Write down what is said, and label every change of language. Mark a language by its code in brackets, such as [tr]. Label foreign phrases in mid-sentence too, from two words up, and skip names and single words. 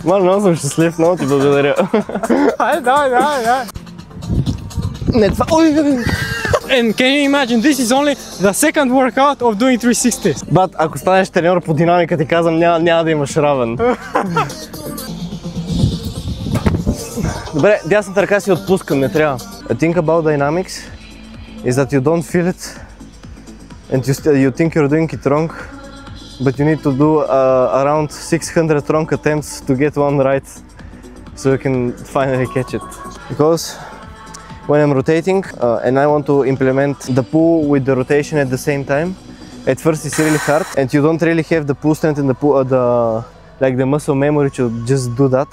[bg] Много съм щастлив, много ти благодаря. Айде, давай. Не, това... [en] And can you imagine, this is only the second workout of doing 360. [bg] Бат, ако станеш треньор по динамика, ти казвам, няма да имаш равен. Добре, дясната ръка си отпускам, не трябва. [en] The thing about dynamics is that you don't feel it and you think you're doing it wrong, but you need to do around 600 wrong attempts to get one right, so you can finally catch it. Because when I'm rotating and I want to implement the pull with the rotation at the same time, at first it's really hard and you don't really have the pull strength and the muscle memory to just do that.